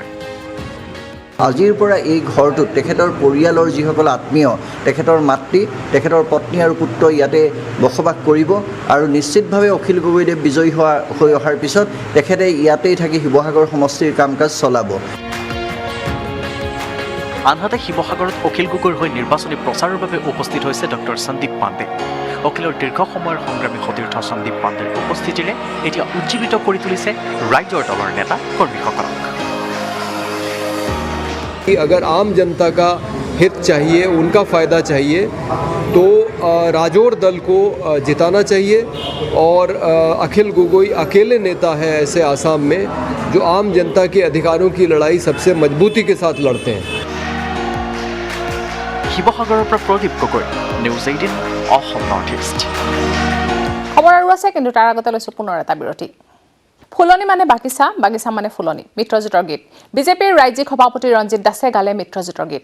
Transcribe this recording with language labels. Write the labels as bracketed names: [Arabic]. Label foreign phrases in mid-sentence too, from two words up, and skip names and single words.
[Assamese] আজিৰ পৰা এই ঘৰটোত তেখেতৰ পৰিয়ালৰ যিসকল আত্মীয় তেখেতৰ মাতৃ তেখেতৰ পত্নী আৰু পুত্ৰ ইয়াতে বসবাস কৰিব আৰু নিশ্চিতভাৱে অখিল গগৈদেৱ বিজয়ী হৈ অহাৰ পিছত তেখেতে ইয়াতেই থাকি শিৱসাগৰ সমষ্টিৰ কাম কাজ চলাব আনহাতে শিৱসাগৰত অখিল গগৈৰ হৈ নিৰ্বাচনী প্ৰচাৰৰ বাবে উপস্থিত হৈছে ডক্টৰ সন্দীপ পাণ্ডে অখিলৰ দীৰ্ঘ সময়ৰ সংগ্ৰামী সতীৰ্থ সন্দীপ পাণ্ডেৰ উপস্থিতিৰে এতিয়া উজ্জীৱিত কৰি তুলিছে ৰাইজৰ দলৰ নেতা কৰ্মীসকলক [Hindi] अगर आम जनता का हित चाहिए उनका फ़ायदा चाहिए तो राजौर दल को जिताना चाहिए और अखिल गगोई अकेले नेता है ऐसे आसाम में जो आम जनता के अधिकारों की लड़ाई सबसे मजबूती के साथ लड़ते हैं [Assamese] শিৱসাগৰৰ পৰা প্ৰদীপ গগৈ নিউজ 18 অসম নৰ্থ ইষ্ট খবৰ আৰু আছে কিন্তু তাৰ আগতে লৈছো পুনৰ এটা বিৰতি ফুলনি মানে বাগিচা, বাগিচা মানে ফুলনি, মিত্ৰজোঁটৰ গীত। বিজেপিৰ ৰাজ্যিক সভাপতি ৰঞ্জিত দাসে গালে মিত্ৰজোঁটৰ গীত।